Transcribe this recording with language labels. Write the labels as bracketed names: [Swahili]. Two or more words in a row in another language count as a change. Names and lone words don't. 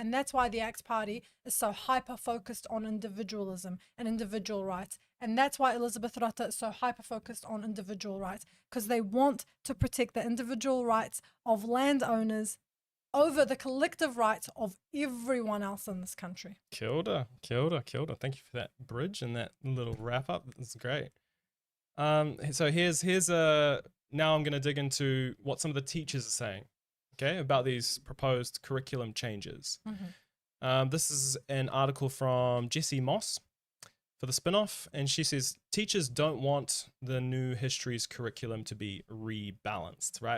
[English] And that's why the ACT Party is so hyper-focused on individualism and individual rights. And that's why Elizabeth Rata is so hyper-focused on individual rights, because they want to protect the individual rights of landowners over the collective rights of everyone else in this country. [Māori] Kia ora, kia ora, kia ora. [English] Thank you for that bridge and that little wrap up. It's great. So here's now I'm going to dig into what some of the teachers are saying, okay, about these proposed curriculum changes. This is an article from Jessie Moss for the spin-off, and she says teachers don't want the new histories curriculum to be rebalanced, right?